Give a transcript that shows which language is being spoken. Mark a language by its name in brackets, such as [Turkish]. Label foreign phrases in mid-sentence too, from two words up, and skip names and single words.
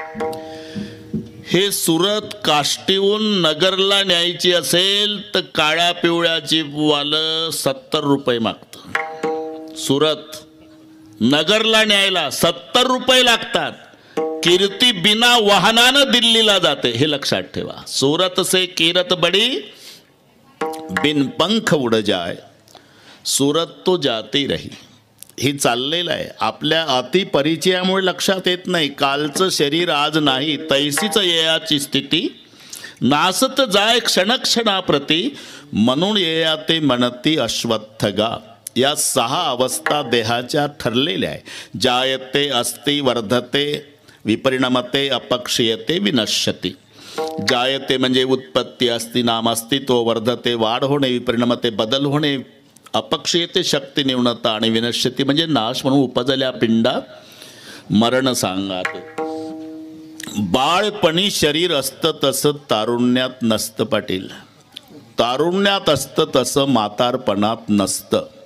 [Marathi] हे सुरत काष्टीहून नगरला न्यायची असेल तर काळ्या पिवळ्याची वालं 70 रुपये मागतं. सुरत नगरला न्यायला 70 रुपये लागतात. कीर्ती बिना वाहनानं दिल्लीला जाते, हे लक्षात ठेवा. [Hindi] सूरत से कीरत बड़ी बिन पंख उड जाय, सूरत तो जाती रही. [Marathi] ही चाललेलं आहे. आपल्या अतिपरिचयामुळे लक्षात येत नाही. कालचं शरीर आज नाही, तैसीच येयाची स्थिती. नासत जाय क्षणक्षणाप्रती, म्हणून येया ते म्हणती अश्वत्थगा. या 6 अवस्था देहाच्या ठरलेल्या आहे. [Sanskrit] जायते, अस्ति, वर्धते, विपरिणमते, अपक्षीयते, विनश्यती. [Marathi] जायते म्हणजे उत्पत्ती, अस्ति नाम अस्तित्व, वर्धते वाढ होणे, विपरिणमते बदल होणे, अपक्षीयते शक्ती न्यूनता, आणि विनश्यती म्हणजे नाश म्हणून उपजल्या पिंडा मरण सांगाते. बाळपणी शरीर असतं तसं तारुण्यात नसतं पाटील. तारुण्यात असतं तसं म्हातारपणात नसतं.